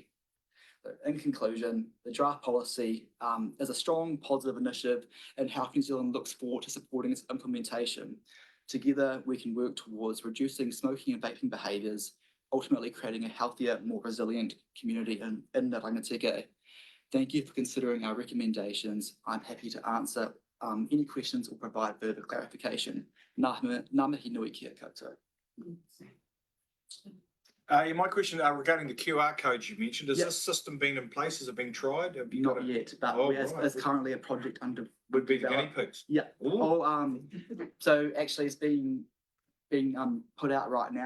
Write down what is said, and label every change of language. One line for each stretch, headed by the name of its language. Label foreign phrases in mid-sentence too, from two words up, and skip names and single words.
English: In conclusion, the draft policy is a strong positive initiative, and Health New Zealand looks forward to supporting its implementation. Together, we can work towards reducing smoking and vaping behaviours, ultimately creating a healthier, more resilient community in the rangatira. Thank you for considering our recommendations. I'm happy to answer any questions or provide further clarification.
Māori: Ngā mihi nui kia koutou.
English: My question regarding the QR codes you mentioned, has this system been in place? Has it been tried? Have you got Not it? yet, but it's currently a project under. Would be the guinea pigs. Yeah. Ooh. So actually it's being put out right now.